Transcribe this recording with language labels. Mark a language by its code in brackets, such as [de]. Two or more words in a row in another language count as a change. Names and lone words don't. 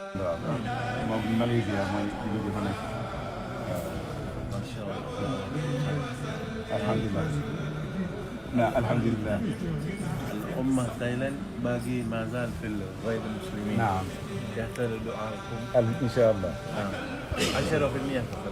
[wo] waaw moom Malaysia mooy kii bi fa nekk. [ar] ما شاء الله. alhamdulilah. نعم الحمد لله. الأمة تايلاند باقي ما زال في غير المسلمين. نعم. يحتاج دعاءكم. إن شاء الله. 10% فقط.